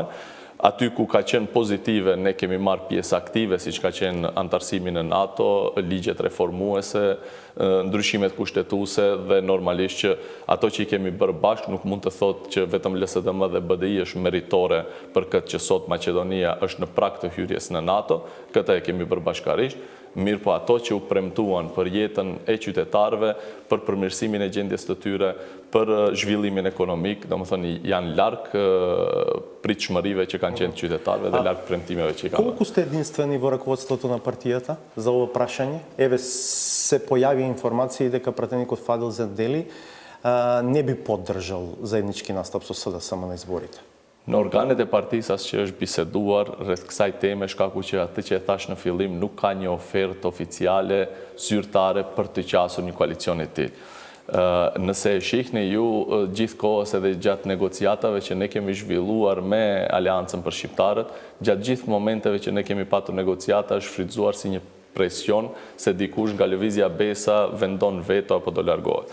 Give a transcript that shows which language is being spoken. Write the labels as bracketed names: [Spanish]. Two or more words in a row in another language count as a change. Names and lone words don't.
[Albanian] Aty ku ka qenë pozitive, ne kemi marrë pjesë aktive, siç ka qenë antarësimi në NATO, ligjet reformuese, ndryshimet kushtetuese dhe normalisht që ato që I kemi bërë bashkë nuk mund të thotë që vetëm LSDM dhe BDI është meritore për këtë që sot Maqedonia është në prag të hyrjes në NATO, këtë e kemi bërë bashkarisht. Mirë po ato që u premtuan për jetën e qytetarëve, për përmirësimin e gjendjes të tyre, për zhvillimin ekonomik, domethënë janë larg pritshmërive që kanë qenë qytetarëve dhe larg premtimeve që I kanë. [Macedonian] Колку сте единствени во раководството на партијата за ова прашање? Еве се појави информации дека пратеникот Фадил Зендели не би поддржал заеднички настап со СДСМ на изборите. [Albanian] Në organet e partisë as që është biseduar rreth kësaj teme, shkaku që atë që e thash në fillim nuk ka një ofertë oficiale zyrtare për të qasur një koalicion e tillë. Nëse e shihni ju gjithë kohës edhe gjatë negociatave që ne kemi zhvilluar me Aleancën për Shqiptarët, gjatë gjithë momenteve që ne kemi patur negociata është frytzuar si një presion se dikush nga lëvizja Besa vendon veto apo do largohet.